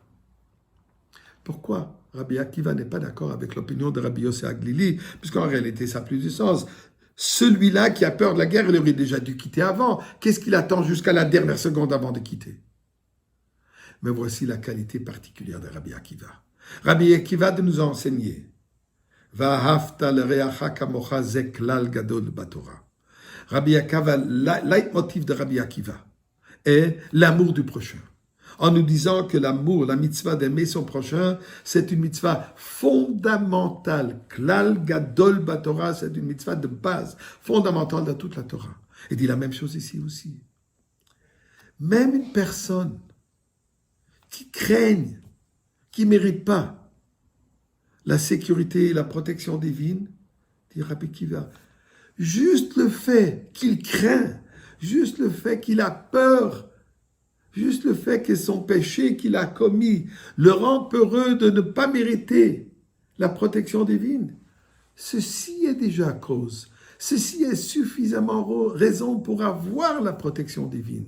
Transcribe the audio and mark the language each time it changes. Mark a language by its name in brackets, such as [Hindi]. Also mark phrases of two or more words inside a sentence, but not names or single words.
[French] Pourquoi Rabbi Akiva n'est pas d'accord avec l'opinion de Rabbi Yossi Aglili, puisqu'en réalité ça a plus de sens. Celui-là qui a peur de la guerre, il aurait déjà dû quitter avant. Qu'est-ce qu'il attend jusqu'à la dernière seconde avant de quitter? Mais voici la qualité particulière de Rabbi Akiva. Rabbi Akiva de nous enseigner. [Hebrew] ואהבת לרעך כמוך זה כלל גדול בתורה. [French] Rabbi Akiva, leitmotiv de Rabbi Akiva est l'amour du prochain. En nous disant que l'amour, la mitzvah d'aimer son prochain, c'est une mitzvah fondamentale. [Hebrew] כלל גדול בתורה, [French] c'est une mitzvah de base, fondamentale dans toute la Torah. Il dit la même chose ici aussi. Même une personne qui craignent, qui ne méritent pas la sécurité et la protection divine, dit Rabbi Akiva, juste le fait qu'il craint, juste le fait qu'il a peur, juste le fait que son péché qu'il a commis le rend peureux de ne pas mériter la protection divine, ceci est déjà cause, ceci est suffisamment raison pour avoir la protection divine.